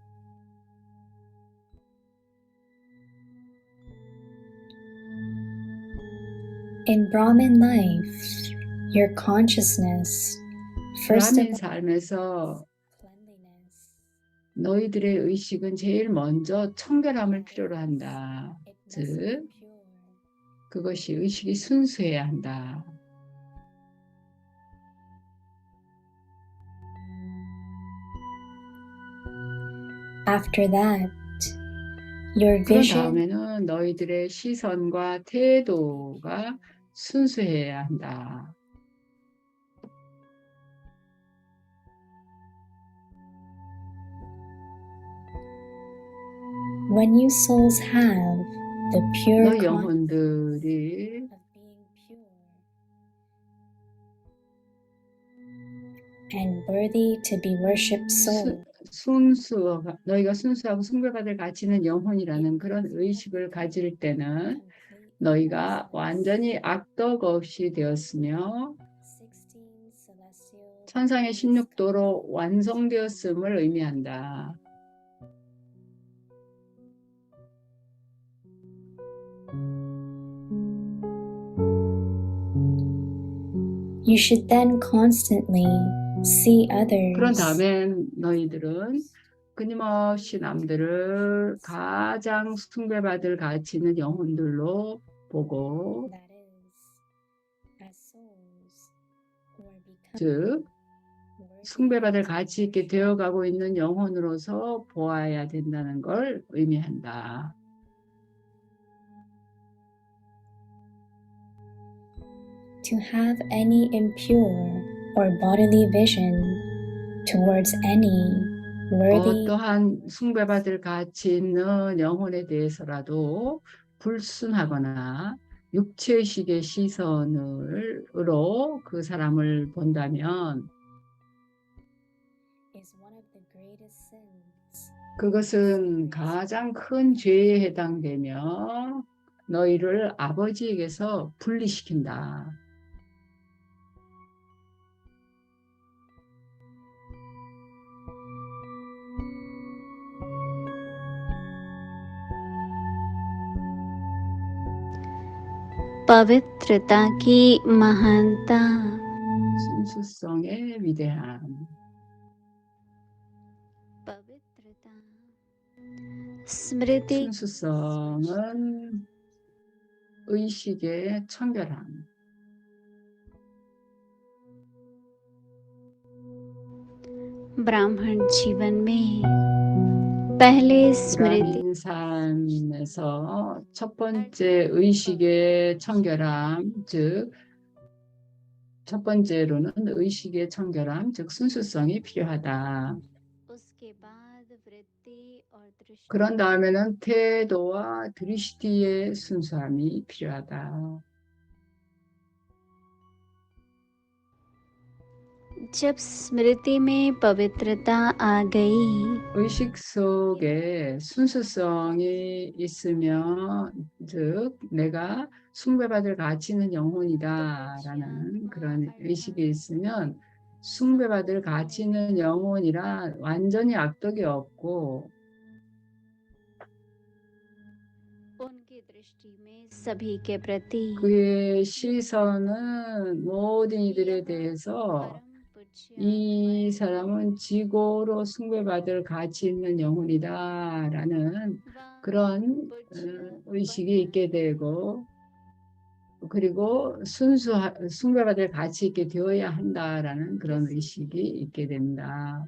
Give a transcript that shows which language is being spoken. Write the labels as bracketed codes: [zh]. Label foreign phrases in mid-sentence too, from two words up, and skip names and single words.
[en] in Brahmin life, your consciousness, first of [ko] 브라민 삶에서 [en] cleanliness, [ko] 너희들의 의식은 제일 먼저 청결함을 필요로 한다. [en] it must [ko] 즉, [en] be pure. [ko] 그것이 의식이 순수해야 한다. [en] After that, your [ko] 그런 [en] vision [ko] 다음에는 너희들의 시선과 태도가 순수해야 한다. [en] when you souls have the pure [ko] 너희 [en] consciousness [ko] 영혼들이 [en] of being pure and worthy to be worshipped soul, [ko] 너희가 순수하고 숭배받을 가치 있는 영혼이라는 그런 의식을 가질 때는 너희가 완전히 악덕 없이 되었으며 [en] 16 celestial [ko] 천상의 16도로 완성되었음을 의미한다. [en] You should then constantly see [ko] 그런 [en] others [ko] 다음에 너희들은 끊임없이 남들을 가장 숭배받을 가치 있는 영혼들로 보고, [en] that is, as souls who are becoming [ko] 즉 [en] worthy [ko] 숭배받을 가치 있게 되어가고 있는 영혼으로서 보아야 된다는 걸 의미한다. [en] to have any impure or bodily vision towards any worthy [ko] 어떠한 숭배받을 가치 있는 영혼에 대해서라도 불순하거나 육체의식의 시선으로 그 사람을 본다면 [en] is one of the greatest sins [ko] 그것은 가장 큰 죄에 해당되며 너희를 아버지에게서 분리시킨다. [hi] पवित्रता की महानता [ko] 순수성의 위대함. [hi] पवित्रता स्मृति [ko] 순수성은 의식의 청결함. [hi] ब्राह्मण जीवन में पहले स्मृति [ko] 불암인산에서 첫 번째 의식의 청결함, 즉 첫 번째로는 의식의 청결함, 즉 순수성이 필요하다. [hi] उसके बाद वृत्ति और दृष्टि [ko] 그런 다음에는 태도와 드리시티의 순수함이 필요하다. [hi] जब स्मृति में पवित्रता आ गई [ko] 의식 속에 순수성이 있으면, 즉 내가 숭배받을 가치 있는 영혼이다라는 그런 의식이 있으면, 숭배받을 가치 있는 영혼이라 완전히 악덕이 없고, [hi] उनकी दृष्टि में सभी के प्रति [ko] 그의 시선은 모든 이들에 대해서 [hi] परम पूज्य [ko] 이 사람은 지고로 숭배받을 가치 있는 영혼이다라는 [hi] व [ko] 그런 의식이 있게 되고, 그리고 숭배받을 가치 있게 되어야 한다라는 그런 의식이 있게 된다.